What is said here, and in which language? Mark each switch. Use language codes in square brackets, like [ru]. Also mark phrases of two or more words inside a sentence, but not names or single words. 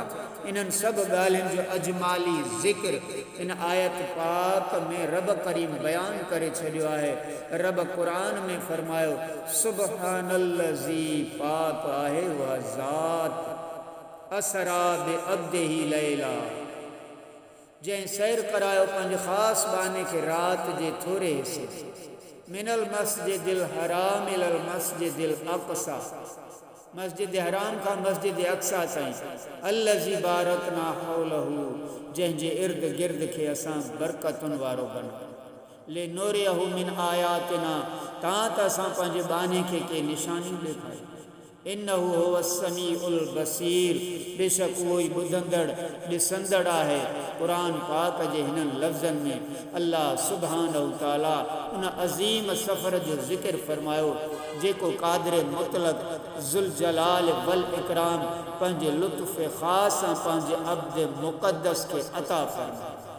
[sd] इन्हनि सभु ॻाल्हियुनि जो अजमाली ज़िक्र इन आयत पाक में रब करीम बयानु करे छॾियो आहे। रब क़ुरान में फरमायो सुब्हानल्लज़ी पाक आहे उहा ज़ात [ar] أسرى بعبده ليلا, [sd] जंहिं सैर करायो पंहिंजे ख़ासि बाने खे राति जे थोरे हिसे [ar] من المسجد الحرام إلى المسجد الأقصى, [sd] मस्जिद हराम खां मस्जिद अक़सा ताईं, [ar] الذي باركنا حوله, [sd] जंहिंजे इर्द गिर्द खे असां बरकतुनि वारो बनायो, [ar] لنريه من آياتنا, [sd] तां त असां पंहिंजे बाने खे के निशानियूं ॾेखारियूं। [ar] إنه هو السميع البصير, [sd] बेशक उहो ई ॿुधंदड़ ॾिसंदड़ आहे। क़ुरान पाक जे हिननि लफ़्ज़नि में [ar] الله سبحانه وتعالى [sd] उन अज़ीम सफ़र जो ज़िक्र फरमायो जेको क़ादिर मुतलक़ [ar] ذو الجلال والإكرام [sd] पंहिंजे लुत्फ़ ख़ास सां पंहिंजे अब्द मुक़द्दस खे अता फरमायो।